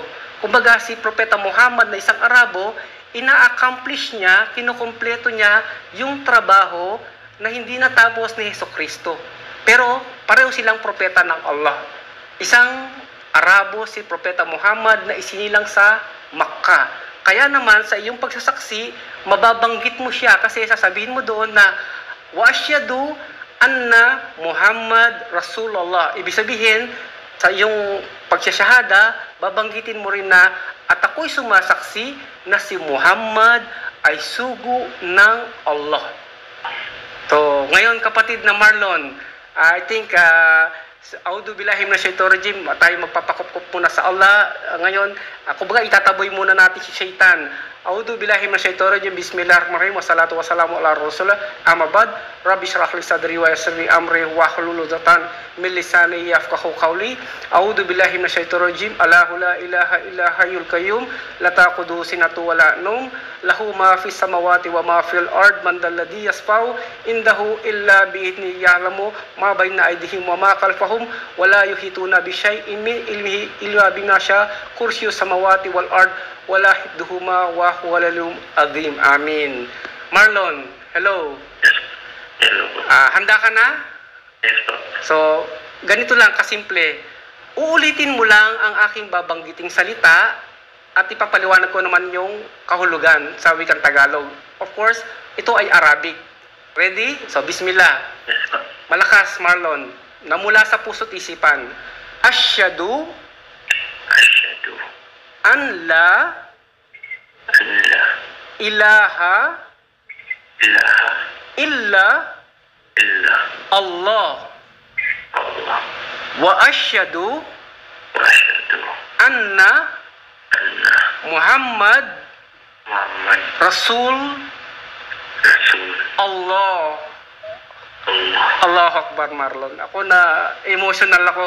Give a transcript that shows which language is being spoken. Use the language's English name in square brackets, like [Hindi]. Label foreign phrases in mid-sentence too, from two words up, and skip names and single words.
[Filipino] Kumbaga si propeta Muhammad na isang Arabo, ina-accomplish niya, kinukumpleto niya yung trabaho na hindi natapos ni Hesukristo. Pero pareho silang propeta ng Allah. Isang Arabo si propeta Muhammad na isinilang sa Makkah. Kaya naman sa iyong pagsasaksi, mababanggit mo siya kasi sasabihin mo doon na [Arabic] وأشهد أن محمدا رسول الله. [Filipino] Ibig sabihin, sa iyong pagsasyahada, babanggitin mo rin na at ako'y sumasaksi na si Muhammad ay sugo ng Allah. So, ngayon kapatid na Marlon, [English] I think [Arabic] أعوذ بالله من الشيطان الرجيم. [Filipino] Tayo magpapakup muna sa Allah. Ngayon, kumbaga itataboy muna natin si Shaitan. [Arabic] أعوذ بالله من الشيطان الرجيم. بسم الله الرحمن الرحيم. والصلاة والسلام على رسول الله. أما بعد. رب اشرح لي صدري ويسر لي أمري واحلل عقدة من لساني يفقهوا قولي. أعوذ بالله من الشيطان الرجيم. الله لا إله إلا الحي القيوم. لا تأخذه سنة ولا نوم. له ما في السماوات وما في الأرض. من ذا الذي يشفع عنده إلا بإذنه يعلم ما بين أيديهم وما خلفهم ولا يحيطون بشيء من علمه إلا بما شاء. كرسي السماوات والأرض ولا حفظهما وهو العلي العظيم. [Filipino] Amin. Marlon, hello. Hello po. Handa ka na? Yes po. So, ganito lang kasimple. Uulitin mo lang ang aking babanggiting salita at ipapaliwanag ko naman yung kahulugan sa wikang Tagalog. [English] Of course, [Filipino] ito ay Arabic. Ready? So, bismillah. Yes po. Malakas, Marlon. Na mula sa puso't isipan. [Arabic] Asyhadu Asyhadu أن لا أن لا ilaha ilaha illa illa Allah. Allah وأشهد وأشهد anna anna Muhammad Muhammad Rasul Rasul Allah. Allah. الله أكبر, [Filipino] Marlon. Ako na emotional ako.